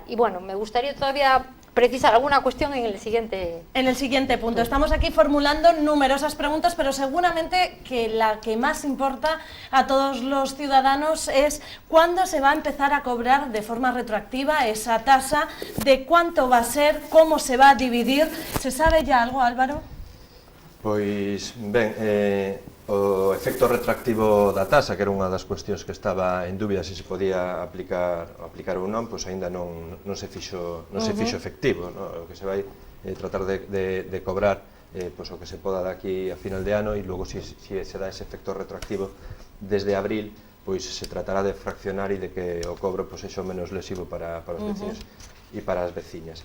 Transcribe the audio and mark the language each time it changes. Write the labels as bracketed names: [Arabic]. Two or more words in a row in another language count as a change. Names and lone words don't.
[Spanish] Y bueno, me gustaría todavía precisar alguna cuestión en el siguiente punto. Estamos aquí formulando numerosas preguntas, pero seguramente que la que más importa a todos los ciudadanos es cuándo se va a empezar a cobrar de forma retroactiva esa tasa, de cuánto va a ser, cómo se va a dividir. ¿Se sabe ya algo, Álvaro? [Galician] Pois, ben, o efecto retroactivo da tasa, que era unha das cuestións que estaba en dúbida se podía aplicar ou non, pois aínda non se fixo efectivo, no? O que se vai tratar de cobrar pois o que se poda daqui a final de ano, e logo se dá ese efecto retroactivo desde abril, pois se tratará de fraccionar e de que o cobro pois é menos lesivo para os veciños e para as veciñas.